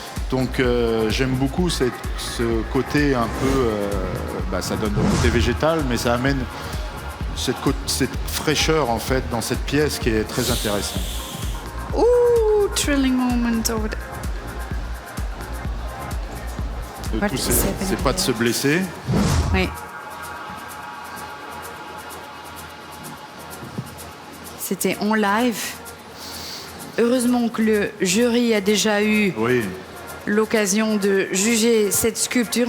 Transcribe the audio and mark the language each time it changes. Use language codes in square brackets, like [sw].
[fr] Donc j'aime beaucoup ce côté un peu, ça donne le côté végétal, mais ça amène cette fraîcheur en fait dans cette pièce qui est très intéressante. [en] Ooh, thrilling moment over there. [fr] Le tout, c'est pas de se blesser. Oui. C'était en live. Heureusement que le jury a déjà eu l'occasion de juger cette sculpture.